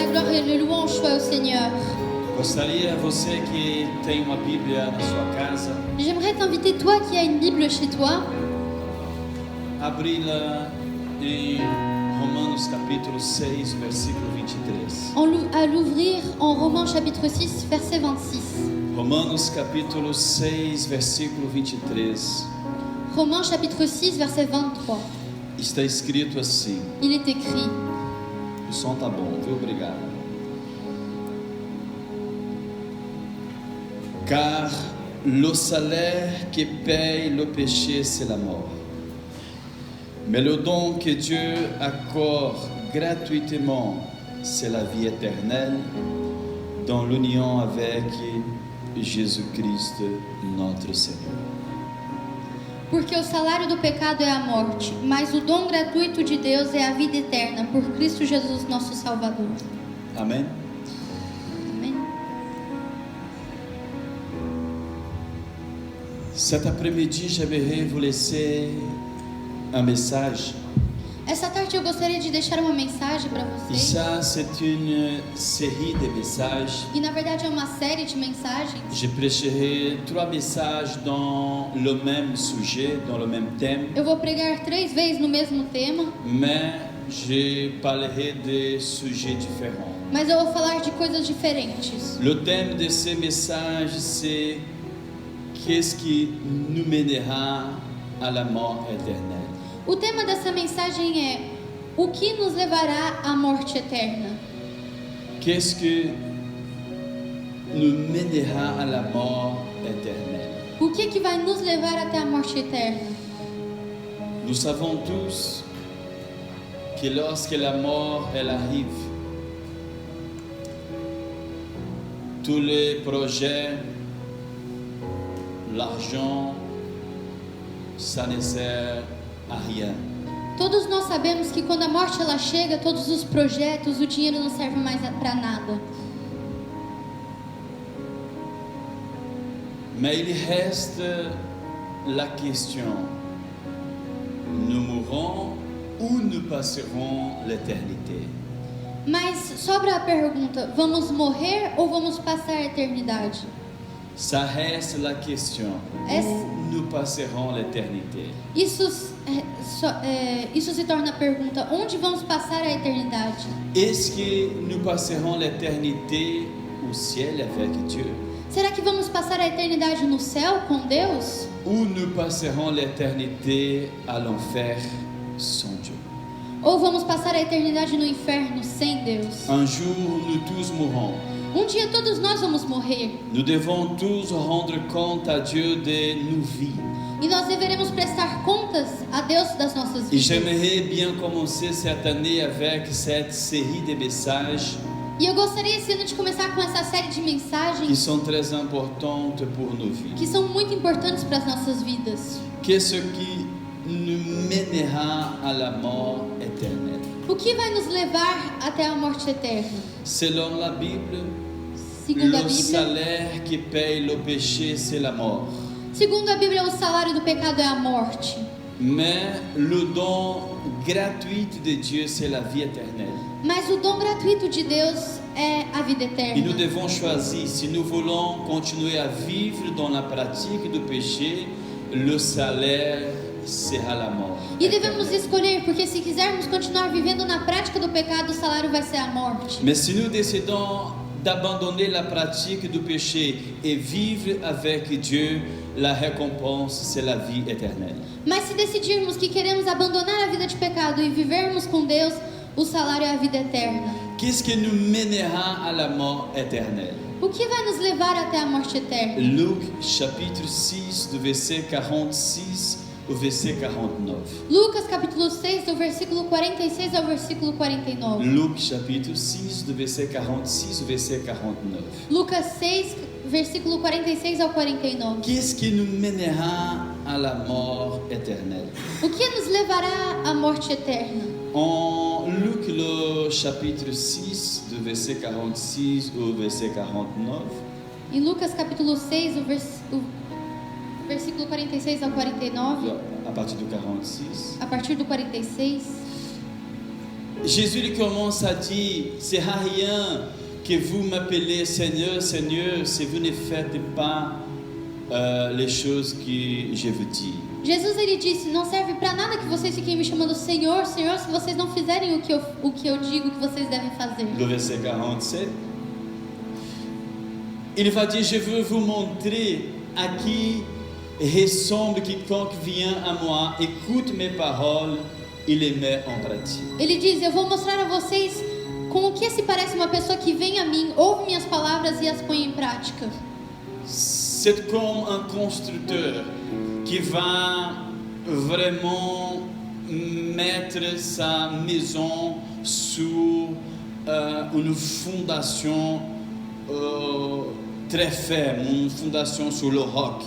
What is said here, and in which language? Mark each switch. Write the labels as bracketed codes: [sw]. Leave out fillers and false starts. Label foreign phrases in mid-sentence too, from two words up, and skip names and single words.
[fr] le louange soit au Seigneur. [pt] Gostaria, você que tem uma Bíblia na sua casa, [fr] J'aimerais t'inviter, toi qui as une Bible chez toi, [pt] abri-la em Romanos capítulo 6, versículo 23. [fr] à l'ouvrir en Romains chapitre 6, verset 26. [pt] Romanos capítulo 6, versículo 23. [fr] Romains chapitre 6, verset 23. [pt] Está escrito assim. [fr] Il est écrit: [pt] O som tá bom, viu? Obrigado. [fr] Car le salaire que paye le péché, c'est la mort. Mais le don que Dieu accorde gratuitement, c'est la vie éternelle dans l'union avec Jésus-Christ, notre Seigneur. [pt] Porque o salário do pecado é a morte, mas o dom gratuito de Deus é a vida eterna por Cristo Jesus, nosso Salvador. [fr] Amen. [pt] Amém. [fr] Cet après-midi, j'aimerais vous laisser un message. [pt] Essa tarde eu gostaria de deixar uma mensagem para [fr] Et [pt] vocês. [fr] ça, c'est une série de messages. [pt] E na verdade é uma série de mensagens. [fr] Je prêcherai 3 messages dans le même sujet, dans le même thème, [pt] Eu vou pregar 3 vezes no mesmo tema, [fr] mais je parlerai de sujets différents. [pt] mas eu vou falar de coisas diferentes. [fr] Le thème de ces messages, c'est qu'est-ce qui nous mènera à la mort éternelle. [pt] O tema dessa mensagem é: o que nos levará à morte eterna? [fr] Qu'est-ce que nous mènera à la mort éternelle? [pt] O que vai nos levar até a morte eterna? [fr] Nous savons tous que lorsque la mort elle arrive, tous les projets, l'argent, ça ne sert à rien. [pt] Todos nós sabemos que quando a morte ela chega, todos os projetos, o dinheiro não serve mais para nada. [fr] Mais il reste la question, nous mourrons ou nous passerons l'éternité? [pt] Mas sobra a pergunta: vamos morrer ou vamos passar a eternidade? [fr] Ça reste la question, Est-ce- où nous passerons l'éternité? [pt] Isso se torna a pergunta: onde vamos passar a eternidade? [fr] Est-ce que nous passerons l'éternité au ciel avec Dieu? [pt] Será que vamos passar a eternidade no céu com Deus? [fr] Ou nous passerons l'éternité à l'enfer sans Dieu? [pt] Ou vamos passar a eternidade no inferno sem Deus? [fr] Un jour, nous tous mourrons. [pt] Um dia todos nós vamos morrer [fr] Nous devons tous rendre compte à Dieu de nos vies. [pt] e nós deveremos prestar contas a Deus das nossas [fr] Et [pt] vidas. [fr] j'aimerais bien commencer cette année avec cette série de messages [pt] E eu gostaria esse ano de começar com essa série de [fr] qui [pt] mensagens [fr] sont très importantes pour nos vies. [pt] que são muito importantes para as nossas vidas. [fr] Qu'est-ce qui nous mènera à la mort éternelle? [pt] O que vai nos levar até a morte eterna? [fr] Selon la Bible, [pt] Segundo a [fr] le [pt] Bíblia, [fr] salaire qui paye le péché, c'est la mort. [pt] segundo a Bíblia, o salário do pecado é a morte. [fr] Mais le don gratuit de Dieu, c'est la vie éternelle. [pt] Mas o dom gratuito de Deus é a vida [fr] Et nous [pt] eterna. [fr] devons choisir, si nous voulons continuer à vivre dans la pratique du péché, le salaire sera la mort. [pt] E devemos escolher, porque se quisermos continuar vivendo na prática do pecado, o salário vai ser a morte. [fr] Mais si nous décidons d'abandonner la pratique du péché et vivre avec Dieu, la récompense, c'est la vie éternelle. [pt] Mas se decidirmos que queremos abandonar a vida de pecado e vivermos com Deus, o salário é a vida eterna. [fr] Qu'est-ce qui nous mènera à la mort éternelle? [pt] O que vai nos levar até a morte eterna? [fr] Luc chapitre 6 du verset 46 au verset 49. [pt] Lucas capítulo 6, do versículo 46 ao versículo 49. [fr] Luc chapitre 6 du verset 46 au verset 49. [pt] Lucas 6, versículo 46 ao 49. [fr] Qu'est-ce qui nous mènera à la mort éternelle? [pt] O que nos levará à morte eterna? [fr] En Luc le chapitre 6 du verset 46 au verset 49, [pt] Em Lucas capítulo 6, o versículo 46 ao 49, [fr] à partir du 46, [pt] a partir do 46, [fr] Jésus lui commence à dire, c'est à rien que vous m'appelez Seigneur, Seigneur, si vous ne faites pas les choses que je vous dis. [pt] Jesus ele disse: não serve para nada que vocês fiquem me chamando Senhor, Senhor, se vocês não fizerem o que eu digo que vocês devem fazer. [fr] Le verset 47. Il va dire, je veux vous montrer à qui ressemble quiconque vient à moi, écoute mes paroles et les met en pratique. [pt] Ele diz: eu vou mostrar a vocês com o que se parece uma pessoa que vem a mim, ouve minhas palavras e as põe em prática. [fr] C'est comme un constructeur qui va vraiment mettre sa maison sur une fondation très ferme, une fondation sur le roc.